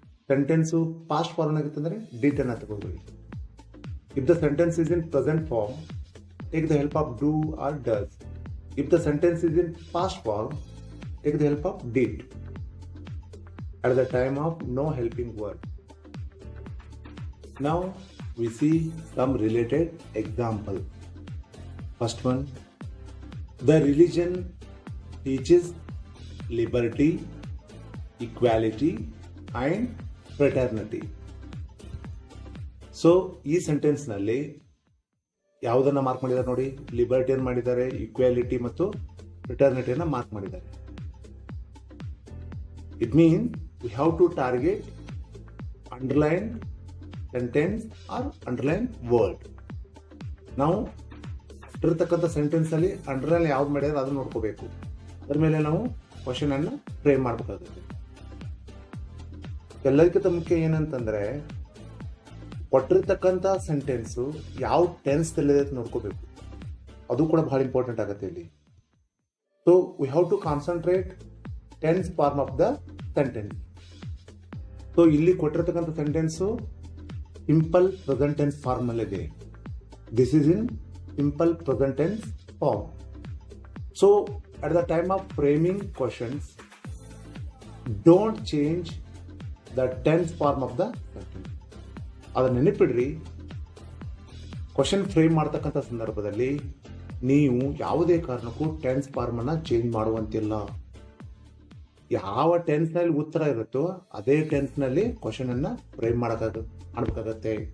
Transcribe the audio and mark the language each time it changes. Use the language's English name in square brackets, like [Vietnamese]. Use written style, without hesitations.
[Kannada] Sentence past form ಆಗಿತ್ತಂದ್ರೆ did ಅನ್ನ ತಗೋಬೇಡಿ. [English] If the sentence is in present form, take the help of do or does. If the sentence is in past form, take the help of did at the time of no helping verb. Now we see some related example. First one, the religion teaches liberty, equality and fraternity. [Kannada] So ಈ sentence ನಲ್ಲಿ ಯಾವುದನ್ನ mark ಮಾಡಿದ್ದಾರೆ ನೋಡಿ, ಲಿಬರ್ಟಿಯನ್ನು ಮಾಡಿದ್ದಾರೆ, equality ಮತ್ತು ಫ್ರೆಟರ್ನಿಟಿಯನ್ನು mark ಮಾಡಿದ್ದಾರೆ. [English] It mean we have to target underline sentence or underline word. [Kannada] ನಾವು ಇರತಕ್ಕಂಥ ಸೆಂಟೆನ್ಸ್ ಅಲ್ಲಿ ಅಂಡರ್ಲೈನ್ ಯಾವ್ದು ಮಾಡಿದ್ರೆ ಅದನ್ನ ನೋಡ್ಕೋಬೇಕು. ಅದ್ರ ಮೇಲೆ ನಾವು ಕ್ವಶನ್ ಅನ್ನ ಫ್ರೇಮ್ ಮಾಡಬೇಕಾಗುತ್ತೆ. ಎಲ್ಲರಿಗಿಂತ ಮುಖ್ಯ ಏನಂತಂದ್ರೆ ಕೊಟ್ಟಿರ್ತಕ್ಕಂಥ ಸೆಂಟೆನ್ಸು ಯಾವ ಟೆನ್ಸ್ ತಲ್ಲಿದೆ ಅಂತ ನೋಡ್ಕೋಬೇಕು. ಅದು ಕೂಡ ಬಹಳ ಇಂಪಾರ್ಟೆಂಟ್ ಆಗುತ್ತೆ ಇಲ್ಲಿ. [English] So we have to concentrate tense form of the sentence. [Kannada] So ಇಲ್ಲಿ ಕೊಟ್ಟಿರ್ತಕ್ಕಂಥ sentence simple present tense form ಅಲ್ಲಿದೆ. [English] This is in simple present tense form. So at the time of framing questions, don't change the tense form of the sentence. [Kannada] ಅದನ್ನ ನೆನಪಿಡ್ರಿ, question frame ಮಾಡ್ತಕ್ಕಂಥ ಸಂದರ್ಭದಲ್ಲಿ ನೀವು ಯಾವುದೇ ಕಾರಣಕ್ಕೂ tense form ಅನ್ನ change ಮಾಡುವಂತಿಲ್ಲ. ಯಾವ ಟೆನ್ಸ್ ನಲ್ಲಿ ಉತ್ತರ ಇರುತ್ತೋ ಅದೇ ಟೆನ್ಸ್ ನಲ್ಲಿ ಕ್ವಶನ್ ಅನ್ನ ಫ್ರೇಮ್ ಮಾಡಬೇಕಾಗತ್ತೆ.